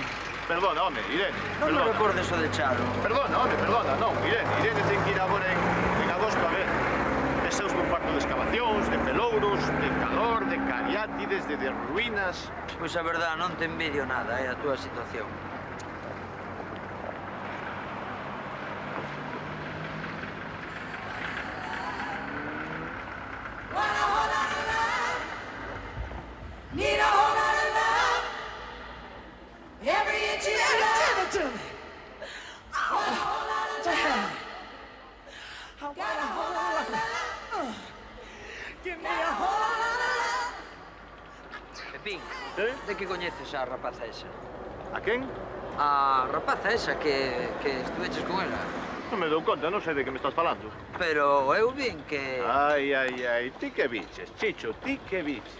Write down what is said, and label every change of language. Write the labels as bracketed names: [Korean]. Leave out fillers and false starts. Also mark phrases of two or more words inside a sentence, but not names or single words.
[Galician] Perdona, home, Irene. Non me recordes o de Charo. Perdona, non, Irene. Irene ten que ir agora en agosto a ver. Deseos dun parto de excavacións, de pelouros, de calor, de cariar ti desde de ruínas. Pois a verdad, non te envidio nada, a túa situación. [English] Need a whole lot of love. Every inch of your love. Give it to me. I want a whole lot of love. I want a whole lot of love. Give me a whole lot of love. [Galician] Pepín, de que coñeces a rapaza esa? A quen? A rapaza esa que estuveches con ela. Non me dou conta, non sei de que me estás falando. Pero eu vin que... Ai, ti que biches, Chicho, ti que biches.